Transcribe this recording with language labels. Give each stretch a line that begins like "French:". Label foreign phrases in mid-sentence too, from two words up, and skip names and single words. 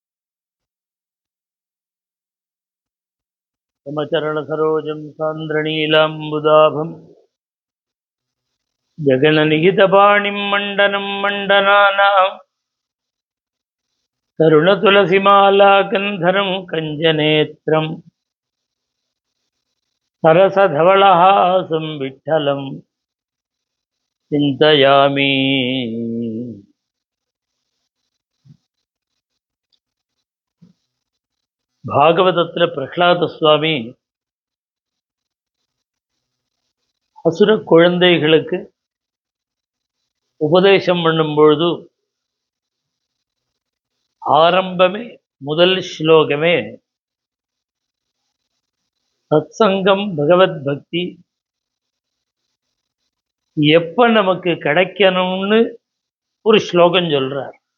Sanskrit: समचरण सरोजम सान्द्रणीलाम्बुदाभम जगन्निहितपाणिं मण्डनं मण्डनानां तरुणतुलसीमालाकन्धरं कञ्जनेत्रं सरसधवलहासं विठ्ठलं चिन्तयामि।
Tamil: பாகவதத்துல பிரகலாத சுவாமி அசுர குழந்தைகளுக்கு உபதேசம் பண்ணும் பொழுது ஆரம்பமே முதல் ஸ்லோகமே சத்சங்கம் பகவத் பக்தி எப்ப நமக்கு கிடைக்கணும்னு ஒரு ஸ்லோகம் சொல்றார்.